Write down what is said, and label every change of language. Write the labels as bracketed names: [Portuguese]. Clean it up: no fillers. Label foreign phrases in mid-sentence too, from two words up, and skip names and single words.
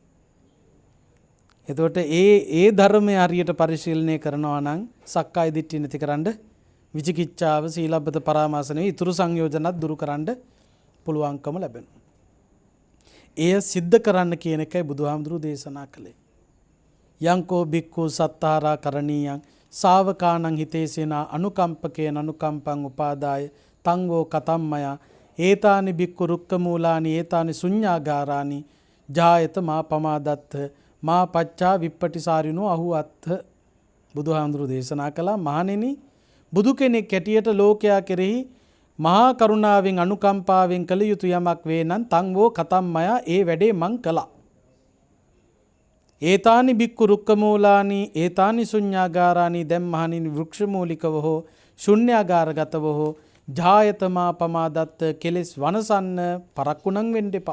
[Sinhala] එතකොට ඒ ධර්මයේ හරියට පරිශීලනය කරනවා නම් සක්කාය දිට්ඨිය නැතිකරන්න, විචිකිච්ඡාව, සීලබ්බත පරාමාස නෙවෙයි ඉතුරු සංයෝජනත් දුරු කරන්න පුළුවන්කම ලැබෙනවා. එය සිද්ධ කරන්න කියන එකයි බුදුහාමුදුරුවෝ දේශනා කළේ. [Pali] යංකෝ බික්ඛු සත්තාරා කරණීයං සාවකානං හිතේසේනා අනුකම්පකේන අනුකම්පං උපාදාය තං වෝ කතම්මය ඒතානි බික්ඛු රුක්ඛ මූලානි ඒතානි ශුඤ්ඤාගාරානි ජායත මා පමාදත්ත මා පච්චා විප්පටිසාරිනෝ අහුවත්ථ. [Sinhala] බුදුහාමුදුරු දේශනා කළා මහණෙනි, බුදු කෙනෙක් හැටියට ලෝකයා කෙරෙහි මහා කරුණාවෙන් අනුකම්පාවෙන් කළ යුතු යමක් වේ නම් [Pali] තං වෝ කතම්මය [Sinhala] ඒ වැඩේ මං කළා. [Pali] ඒතානි බික්ඛු රුක්ඛ මූලානි ඒතානි ශුඤ්ඤාගාරානි [Sinhala] දැන් මහණෙනි වෘක්ෂ මූලිකව හෝ ශුඤ්ඤාගාරගතව හෝ [Pali] ජායත මා පමාදත්ත [Sinhala] කෙලෙස් වනසන්න පරක්කුණන් වෙන්න එපා.